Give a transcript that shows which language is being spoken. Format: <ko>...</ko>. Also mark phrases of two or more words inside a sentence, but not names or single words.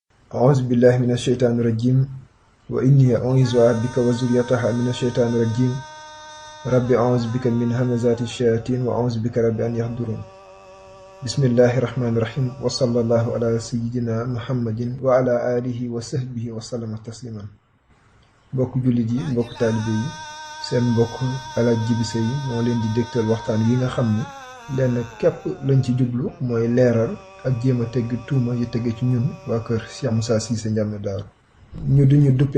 <ar>أعوذ بالله من الشيطان الرجيم وإني أعوذ بك وذريتها من الشيطان الرجيم رب أعوذ بك من همزات الشياطين وأعوذ بك رب أن يحضرون بسم الله الرحمن الرحيم وصلى الله على سيدنا محمد وعلى آله وصحبه وسلم تسليما</ar> <wo>mbokk jullit yi mbokk taalibe yi seen mbokk Alaaji Jibi Sey moo leen di dégtal waxtaan wi nga xam ni lenn képp lañ ci jublu mooy leeral ak jéem a tegg tuuma yu tege ci ñun waa kër Cheikh Moussa Cissé Ndiamé Daaru ñu duñu duppee</wo>